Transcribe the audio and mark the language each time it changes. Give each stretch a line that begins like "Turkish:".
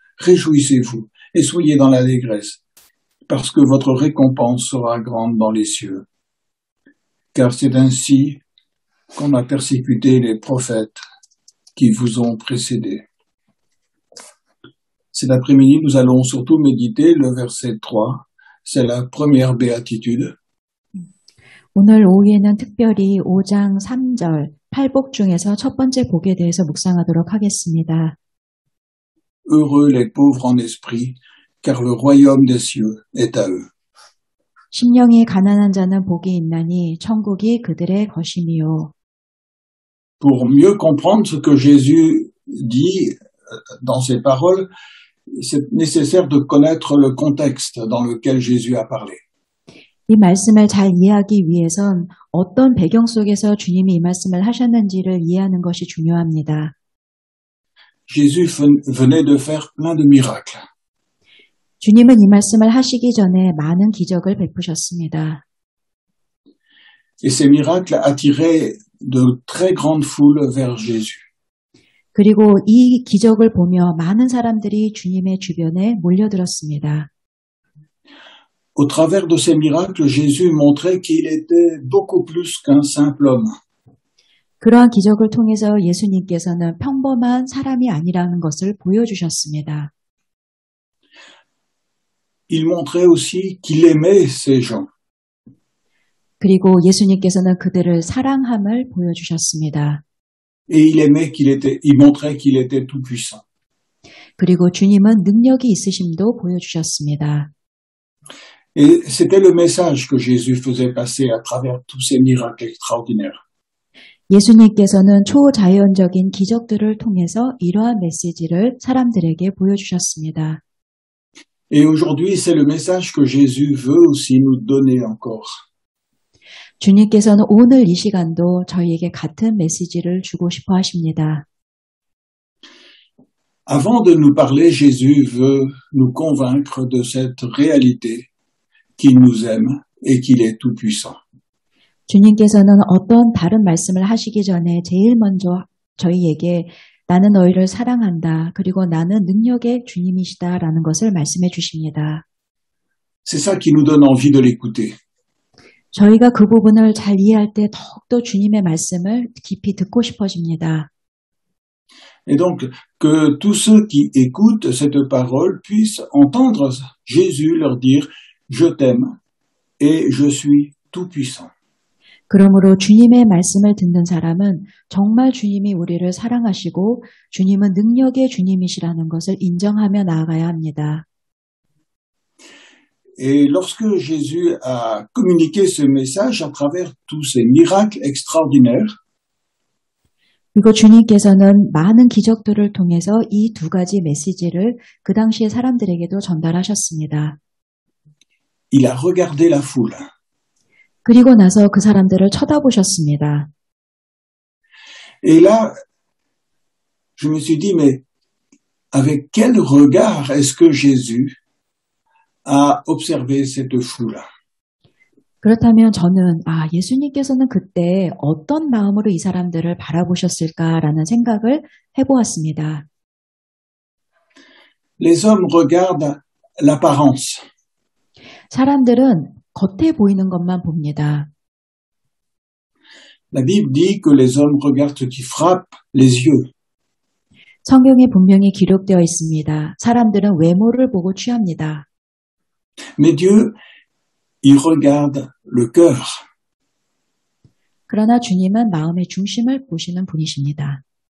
French: Réjouissez-vous et soyez dans l'allégresse, parce que votre récompense sera grande dans les cieux. Car c'est ainsi qu'on a persécuté les prophètes qui vous ont précédés. Cet après-midi, nous allons surtout méditer le verset 3. C'est la première béatitude.
Korean: 오늘 오후에는 특별히 5장 3절 팔복 중에서 첫 번째 복에 대해서 묵상하도록 하겠습니다.
French: Heureux les pauvres en esprit, car le royaume des cieux est à eux.
Korean: 심령이 가난한 자는 복이 있나니 천국이 그들의 것이니요.
French: Pour mieux comprendre ce que Jésus dit dans ses paroles, c'est nécessaire de connaître le contexte dans lequel Jésus a parlé.
Korean: 이 말씀을 잘 이해하기 위해선 어떤 배경 속에서 주님이 이 말씀을 하셨는지를 이해하는 것이 중요합니다.
French: Jésus venait de faire plein de miracles.
Korean: 주님은 이 말씀을 하시기 전에 많은 기적을 베푸셨습니다.
French: Et ces miracles attiraient de très grandes foules vers Jésus.
Korean: 그리고 이 기적을 보며 많은 사람들이 주님의 주변에 몰려들었습니다.
French: Au travers de ces miracles, Jésus montrait qu'il était beaucoup plus qu'un simple homme.
Korean: 그러한 기적을 통해서 예수님께서는 평범한 사람이 아니라는 것을 보여주셨습니다.
French: Il montrait aussi qu'il aimait ces gens.
Korean: 그리고 예수님께서는 그들을 사랑함을 보여주셨습니다.
French: Et il montrait qu'il était tout puissant.
Korean: 그리고 주님은 능력이 있으심도 보여주셨습니다.
French: Et c'était le message que Jésus faisait passer à travers tous ces miracles extraordinaires.
Korean: 예수님께서는 초자연적인 기적들을 통해서 이러한 메시지를 사람들에게 보여주셨습니다.
French: Et aujourd'hui, c'est le message que Jésus veut aussi nous donner encore.
Korean: 주님께서는 오늘 이 시간도 저희에게 같은 메시지를 주고 싶어 하십니다.
French: Avant de nous parler, Jésus veut nous convaincre de cette réalité qu'il nous aime et qu'il est tout-puissant.
Korean: 주님께서는 어떤 다른 말씀을 하시기 전에 제일 먼저 저희에게 나는 너희를 사랑한다. 그리고 나는 능력의 주님이시다라는 것을 말씀해 주십니다.
French: C'est ça qui nous donne envie de l'écouter.
Korean: 저희가 그 부분을 잘 이해할 때 더욱더 주님의 말씀을 깊이 듣고 싶어집니다.
French: Et donc, que tous ceux qui écoutent cette parole puissent entendre Jésus leur dire « Je t'aime et je suis tout-puissant ».
Korean: 그러므로 주님의 말씀을 듣는 사람은 정말 주님이 우리를 사랑하시고 주님은 능력의 주님이시라는 것을 인정하며 나아가야 합니다.
French: Et lorsque Jésus a communiqué ce message à travers tous ces miracles extraordinaires,
Korean: 그리고 주님께서는 많은 기적들을 통해서 이 두 가지 메시지를 그 당시의 사람들에게도 전달하셨습니다.
French: il a regardé la foule.
Korean: 그리고 나서 그 사람들을 쳐다보셨습니다.
French: Et là, je me suis dit, mais avec quel regard est-ce que Jésus a observé cette foule?
Korean: 그렇다면 저는 예수님께서는 그때 어떤 마음으로 이 사람들을 바라보셨을까라는 생각을 해보았습니다.
French: Les hommes regardent l'apparence.
Korean: 사람들은 겉에 보이는 것만 봅니다.
French: La Bible dit que les hommes regardent ce qui frappe les yeux.
Korean: 성경에 분명히 기록되어 있습니다. 사람들은 외모를 보고 취합니다.
French: Mais Dieu, il regarde le cœur.
Korean: 그러나 주님은 마음의 중심을 보시는 분이십니다.